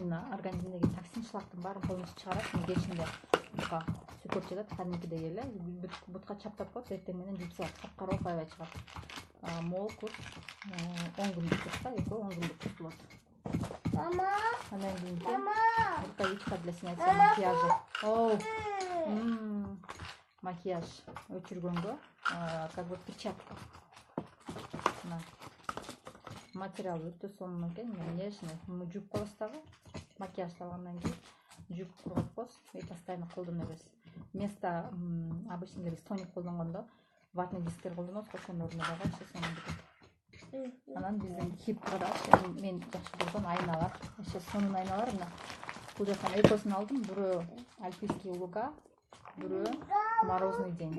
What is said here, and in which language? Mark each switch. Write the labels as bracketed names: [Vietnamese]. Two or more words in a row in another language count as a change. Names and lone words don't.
[Kyrgyz] Именно организмдеги токсин шлактын баарын полностью чыгарат. Кечинде сүкөрүп жатат кадимкидей эле бутка чаптап коет, эртең менен жууп салат, капкара болуп аябай чыгат. Мол курс 10 күндүк курс, экөө 10 күндүк курс болот. Андан кийинки [Russian] рукавичка для снятия макияжа. [Kyrgyz] Макияж өчүргөнгө [Russian] как бы перчатка. [Kyrgyz] Материал өтө сонун экен, нежный. Жууп коебуз дагы, макияж салгандан кийин жууп коебуз [Russian] и постоянно [Kyrgyz] колдоно беребиз. [Russian] Вместо обычно [Kyrgyz] биз тоник колдонгондо ватный дисктер колдонобуз, ошонун ордуна дагы сону кетет. Анан биздин хиптада мен жакшы көргөн айналар, сонун айналар мына. Бул жактан экөөсүн алдым, бирөө [Russian] альпийский луга, [Kyrgyz] бирөө [Russian] морозный день.